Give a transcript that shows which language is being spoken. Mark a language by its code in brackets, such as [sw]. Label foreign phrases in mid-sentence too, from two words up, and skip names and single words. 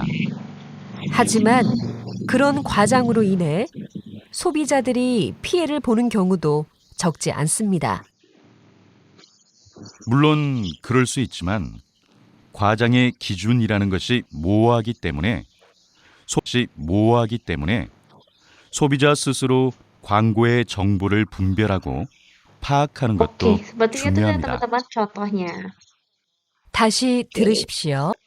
[ko] 하지만 그런 과장으로 인해 소비자들이 피해를 보는 경우도 적지 않습니다. 물론 그럴 수 있지만 과장의 기준이라는 것이 모호하기 때문에 소비자 스스로 광고의 정보를 분별하고 파악하는 [id] Oke, [ko] 것도 [id] sepertinya itu ya [ko] 중요합니다. [id] teman-teman contohnya. [ko] 다시 [id] Oke. [ko] 들으십시오.